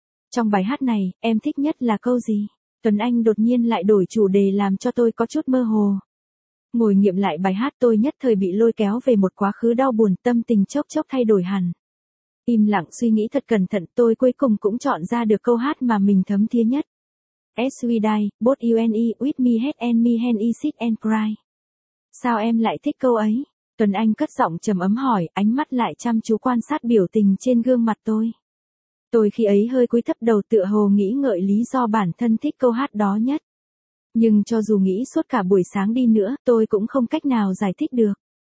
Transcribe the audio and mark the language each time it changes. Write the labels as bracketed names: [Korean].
[Vietnamese] Trong bài hát này, em thích nhất là câu gì? Tuấn Anh đột nhiên lại đổi chủ đề làm cho tôi có chút mơ hồ. Ngồi nghiệm lại bài hát tôi nhất thời bị lôi kéo về một quá khứ đau buồn, tâm tình chốc chốc thay đổi hẳn. Im lặng suy nghĩ thật cẩn thận, tôi cuối cùng cũng chọn ra được câu hát mà mình thấm thía nhất. [English] As we die, both you and me, with me head and me hand, sit and cry. [Vietnamese] Sao em lại thích câu ấy? Tuấn Anh cất giọng trầm ấm hỏi, ánh mắt lại chăm chú quan sát biểu tình trên gương mặt tôi. Tôi khi ấy hơi cúi thấp đầu tựa hồ nghĩ ngợi lý do bản thân thích câu hát đó nhất. Nhưng cho dù nghĩ suốt cả buổi sáng đi nữa, tôi cũng không cách nào giải thích được.